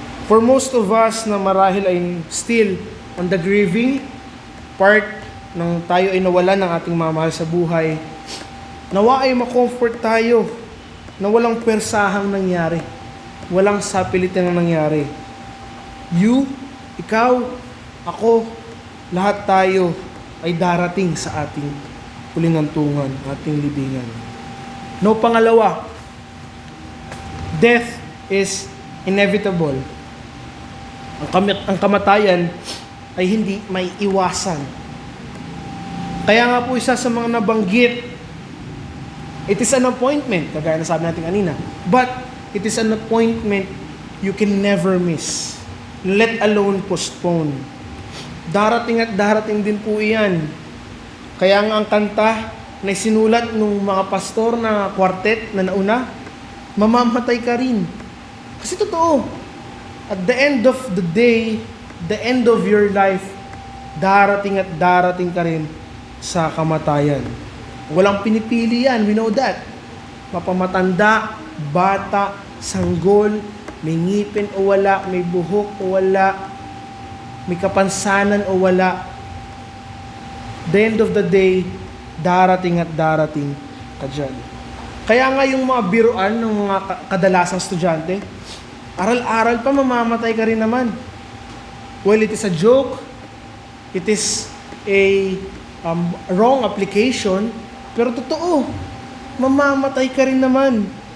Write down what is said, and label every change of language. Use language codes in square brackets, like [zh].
[tl] For most of us na marahil ay [en] still on the grieving part [tl] ng tayo ay nawalan ng ating mamahal sa buhay, nawa ay makomfort tayo na walang pwersahang nangyari. Walang sapilitan na nangyari. You, ikaw, ako, lahat tayo ay darating sa ating huling hantungan, ating libingan. [en] No, [tl] pangalawa, [en] death is inevitable. [tl] Ang kamatayan ay hindi may iwasan. Kaya nga po isa sa mga nabanggit, [en] it is an appointment, [tl] kagaya na sabi natin kanina, [en] but it is an appointment you can never miss. Let alone postpone. [tl] Darating at darating din po iyan. Kaya nga ang kanta na sinulat ng mga pastor na quartet na nauna, mamamatay ka rin. Kasi totoo, [en] at the end of the day, the end of your life, [tl] darating at darating ka rin sa kamatayan. Walang pinipili yan, [en] we know that. [tl] Mapamatanda, bata, sanggol, may ngipin o wala, may buhok o wala, may kapansanan o wala. [en] The end of the day, [tl] darating at darating ka dyan. Kaya nga yung mga biruan ng mga kadalasang estudyante, aral-aral pa, mamamatay ka rin naman. [en] Well, it is a joke, it is a wrong application, [tl] pero totoo, mamamatay ka rin naman.